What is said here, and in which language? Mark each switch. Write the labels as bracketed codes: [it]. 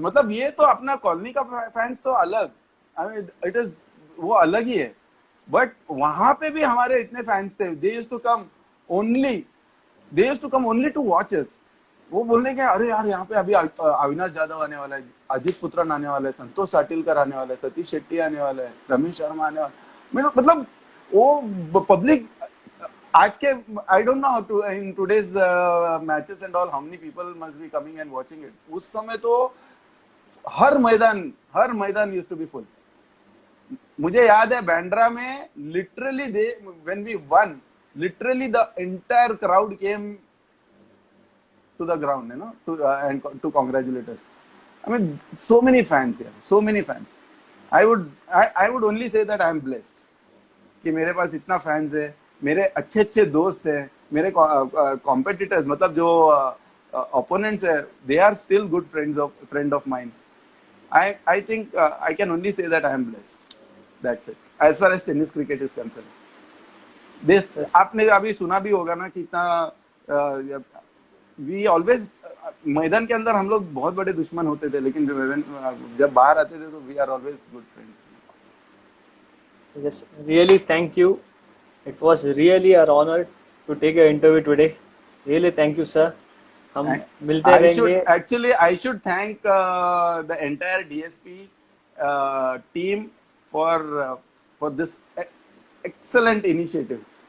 [hi] मतलब ये तो अपना कॉलोनी का फैंस तो अलग, [en] I mean it is [hi] वो अलग ही है. बट वहां पे भी हमारे इतने फैंस थे. [en] They used to come only to watch us. [hi] वो बोलने के अरे यार यहाँ पे अभी अविनाश यादव आने वाला है, अजित पुत्रन आने वाला है, संतोष साटिलकर आने वाला है, सतीश शेट्टी आने वाला है, रमेश शर्मा आने वाला. मतलब वो पब्लिक आज के [en] I don't know how to in today's matches and all how many people must be coming and watching it. [hi] उस समय तो हर मैदान [en] used to be full. [hi] मुझे याद है बैंड्रा में [en] literally when we won, literally the entire crowd came to the ground, you know, and to congratulate us. I mean, so many fans here, so many fans. I would only say that I am blessed [hi] कि मेरे पास इतना fans है, मेरे अच्छे दोस्त हैं, मेरे competitors मतलब जो opponents है, [en] they are still good friend of mine. I think I can only say that I am blessed. That's it. As far as tennis cricket is concerned. [hi] आपने अभी सुना भी होगा ना कि इतना [en] we always [hi] मैदान के अंदर हम लोग बहुत बड़े दुश्मन होते थे, लेकिन जब बाहर आते थे तो [en] We are always good friends. Yes, really thank you. It was really an honor to take your interview today. Really thank you, sir. [hi] हम मिलते रहेंगे. [en] I should thank the entire DSP team for this excellent initiative.